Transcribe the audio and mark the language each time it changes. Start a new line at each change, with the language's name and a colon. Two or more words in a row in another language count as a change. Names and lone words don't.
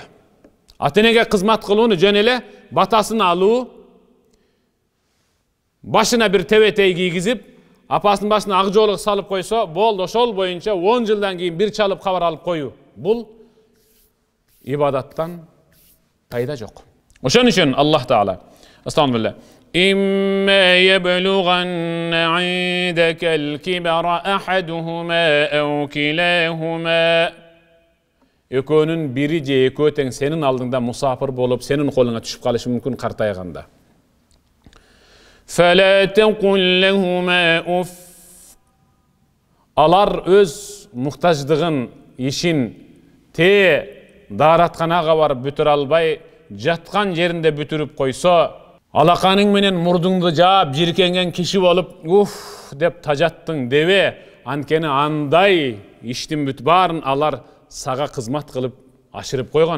Kyrgyz: Ата-энеге кызмат кылууну жөн эле батасын алуу, башына бир тебетей кийгизип, апасынын башына ак жоолук салып койсо, болду, ошол боюнча 10 жылдан кийин бир чалып кабар алып коюу. Бул ибадаттан пайда жок. Ошон үчүн Аллах Таала Астагфирулlah.
Arabic: إما يبلغن عندك الكبر أحدهما أو كلاهما
Kyrgyz: экөөнүн бири же экөө тең сенин алдыңда мусафир болуп, сенин колуңа түшүп калышы мүмкүн картайганда.
Arabic: فلا تقل لهما أف
Kyrgyz: алар өз муктаждыгын, ишин даратканага барып бүтүрө албай, жаткан жеринде бүтүрүп койсо, алаканың менен мурдуңду жаап жиркенген киши болуп, уф деп тажаттың дебе, анткени андай иштин бүт баарын алар сага кызмат кылып ашырып койгон.